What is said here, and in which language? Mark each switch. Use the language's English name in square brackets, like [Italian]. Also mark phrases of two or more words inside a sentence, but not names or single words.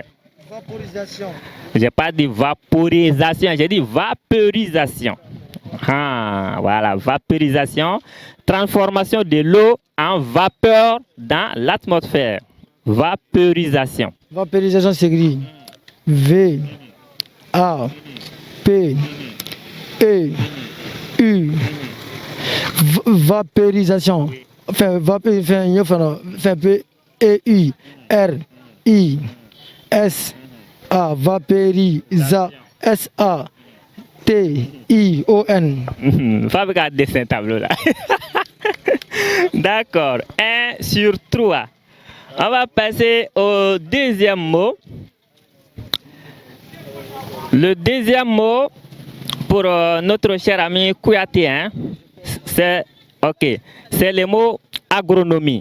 [French] Vaporisation. Je n'ai pas dit vaporisation, j'ai dit vaporisation. Ah, voilà, vaporisation. Transformation de l'eau en vapeur dans l'atmosphère. Vaporisation. Vaporisation s'écrit V A P E U. Vaporisation. Enfin, P E U R I S A. Vaporisa S A T I O N. Faut regarder dessin tableau là. D'accord. 1 sur 3. On va passer au deuxième mot. Le deuxième mot pour notre cher ami Kouyaté, hein, c'est le mot agronomie.